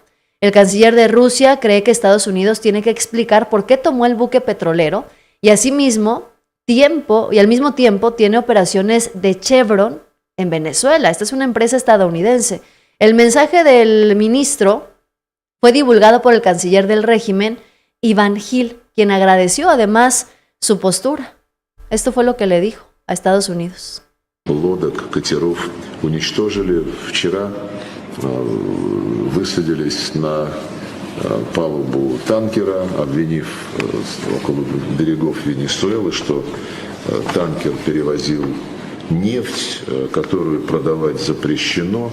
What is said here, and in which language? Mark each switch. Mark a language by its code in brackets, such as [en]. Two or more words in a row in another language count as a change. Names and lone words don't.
[es] El canciller de Rusia cree que Estados Unidos tiene que explicar por qué tomó el buque petrolero y al mismo tiempo tiene operaciones de Chevron en Venezuela. Esta es una empresa estadounidense. El mensaje del ministro fue divulgado por el canciller del régimen, Iván Gil, quien agradeció además su postura. Esto fue lo que le dijo a Estados Unidos. [ru] Лодок, катеров уничтожили. Вчера высадились на палубу танкера, обвинив около берегов Венесуэлы, что танкер перевозил нефть, которую продавать запрещено.